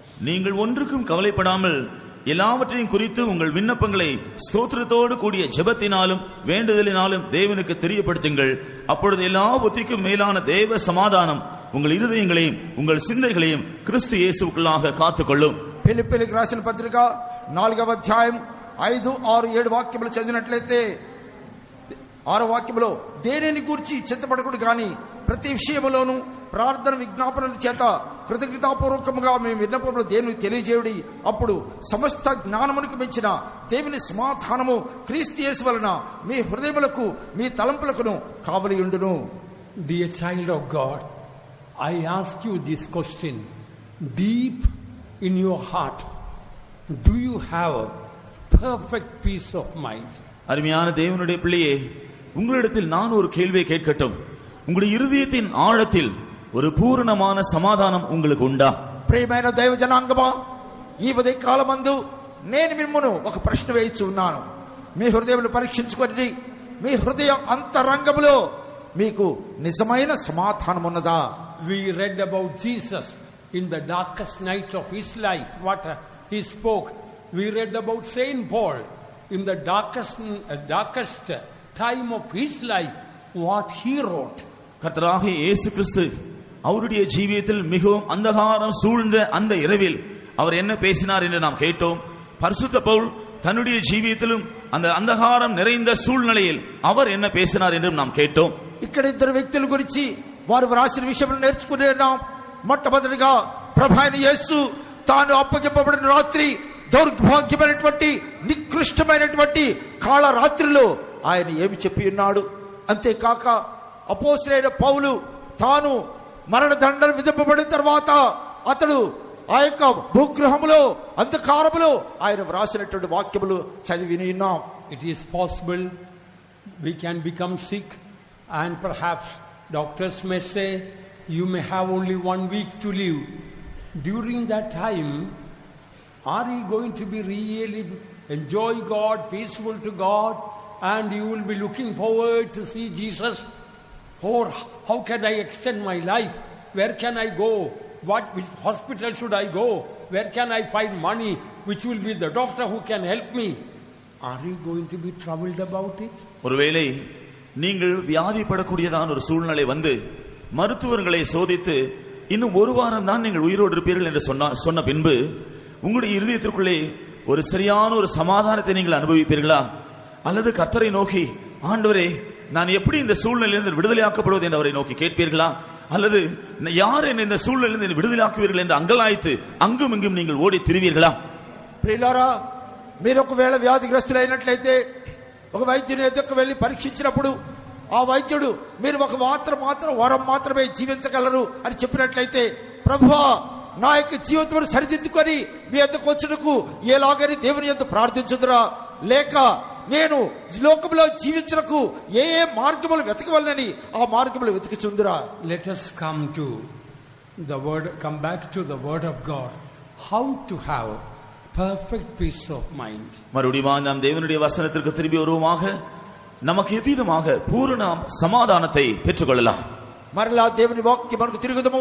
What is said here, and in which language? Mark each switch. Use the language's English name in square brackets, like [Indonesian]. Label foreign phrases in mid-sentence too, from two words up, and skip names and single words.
[Tamil] நீங்கள் ஒன்றுக்கும் கவலைப்படாமல் எல்லாவற்றையும் குறித்து உங்கள் விண்ணப்பங்களை ஸ்தோத்திரத்தோடு கூடிய ஜெபத்தினாலும் வேண்டுதலினாலும் தேவனுக்கு தெரியப்படுத்துங்கள். அப்பொழுது எல்லா புத்திக்கும் மேலான தேவ சமாதானம் உங்கள் இருதயங்களையும் உங்கள் சிந்தைகளையும் கிறிஸ்து இயேசுவுக்குள்ளாக காத்துக்கொள்ளும். [Telugu] ఫిలిప్పీయులకు రాసిన పత్రిక 4వ అధ్యాయం 5, 6, 7 వాక్యములు చదివినట్లయితే 6వ వాక్యములో దేనిని గురించి చింతపడకూడదు కానీ ప్రతి విషయములోను ప్రార్థన విజ్ఞాపనల చేత కృతజ్ఞతాపూర్వకముగా మేము విన్నపములు దేవుని తెలియజేయుడి, అప్పుడు సమస్త జ్ఞానమునకు మించిన దేవుని సమాధానము క్రీస్తు యేసు వలన మీ హృదయములకు మీ తలంపులకును కావలియుండును. [English] Dear child of God, I ask you this question. Deep in your heart, do you have a perfect peace of mind? [Tamil] அருமையான தேவனுடைய பிள்ளையே, உங்களிடத்தில் நான் ஒரு கேள்வியை கேட்கட்டும். உங்களுடைய இருதயத்தின் ஆழத்தில் ஒரு பூரணமான సమాధానం உங்களுக்கு ఉందా? [Telugu] ప్రియమైన దైవ జనాంగమా, ఈ ఉదయ కాలమందు నేను మిమ్మును ఒక ప్రశ్న వేయిచు ఉన్నాను. మీ హృదయమును పరీక్షించుకొని మీ హృదయ అంతరంగములో మీకు నిజమైన సమాధానం ఉన్నదా? [English] We read about Jesus in the darkest night of his life, what he spoke. We read about Saint Paul in the darkest time of his life, what he wrote. [Tamil] கர்த்தராகிய இயேசு கிறிஸ்து அவருடைய ஜீவியத்தில் மிகவும் அந்தகாரம் சூழ்ந்த அந்த இரவில் அவர் என்ன பேசினார் என்று நாம் கேட்டோம். பரிசுத்த பவுல் தன்னுடைய ஜீவியத்திலும் அந்த அந்தகாரம் நிறைந்த சூழ்நிலையில் அவர் என்ன பேசினார் என்று நாம் கேட்டோம். [Telugu] ఇక్కడ ఇద్దరు వ్యక్తుల గురించి వారు వ్రాసిన విషయం నేర్చుకునేనాం. మొట్టమొదటిగా ప్రభువైన యేసు తాను అప్పగింపబడిన రాత్రి దౌర్భాగ్యమైనటువంటి నికృష్టమైనటువంటి కాళ రాత్రిలో ఆయన ఏమి చెప్పి ఉన్నాడు. అంతేకాక అపోస్తలుడైన పౌలు తాను మరణదండన విధింపబడిన తర్వాత అతడు ఆ యొక్క భూగృహములో అంధకారములో ఆయన వ్రాసినటువంటి వాక్యములు చదివి విన్నాం. [English] It is possible we can become sick and perhaps doctors may say you may have only 1 week to live. During that time, are you going to be really enjoy God, peaceful to God, and you will be looking forward to see Jesus? Or how can I extend my life? Where can I go? Which hospital should I go? Where can I find money? Which will be the doctor who can help me? Are you going to be troubled about it? [Tamil] ஒருவேளை நீங்கள் வியாதிப்படக்கூடியதான ஒரு சூழ்நிலை வந்து மருத்துவர்களை சோதித்து இன்னும் ஒரு வாரம் தான் நீங்கள் உயிரோடு இருப்பீர்கள் என்று சொன்ன பின்பு உங்களுடைய இருதயத்திற்குள்ளே ஒரு சரியான ஒரு சமாதானத்தை நீங்கள் அனுபவிப்பீர்களா? அல்லது கர்த்தரை நோக்கி, ஆண்டவரே நான் எப்படி இந்த சூழ்நிலையிலிருந்து விடுதலையாக்கப்படுவது என்று அவரை நோக்கி கேட்பீர்களா? அல்லது யார் என்னை இந்த சூழ்நிலையிலிருந்து விடுதலையாக்குவீர்கள் என்று அங்கலாய்த்து அங்கும் இங்கும் நீங்கள் ஓடி திரிவீர்களா? [Telugu] ప్రియులారా, మీరు ఒకవేళ వ్యాధిగ్రస్తులైనట్లయితే ఒక వైద్యుని ఎదుకు వెళ్లి పరీక్షించినప్పుడు ఆ వైద్యుడు మీరు ఒక మాత్రం వరం మాత్రమే జీవించగలరు అని చెప్పినట్లయితే, ప్రభువా నా యొక్క జీవితం సరిదిద్దుకొని మీ ఎద్దకు వచ్చుటకు ఎలాగని దేవుని యొద్ద ప్రార్థించుదురా? లేక నేను లోకంలో జీవించడానికి ఏ మార్గములు వెతకవలనని ఆ మార్గములు వెతుకుచుందురా? [English] Let us come back to the word of God, how to have perfect peace of mind. [Tamil] மறுபடியும் நாம் தேவனுடைய வசனத்திற்கு திரும்பி வருவோமாக. நமக்கு எவ்விதமாக பூரண సమాధానத்தை பெற்றுக்கொள்ளலாம்? [Telugu] మరలా దేవుని వాక్యం మనకు తిరుగుదము.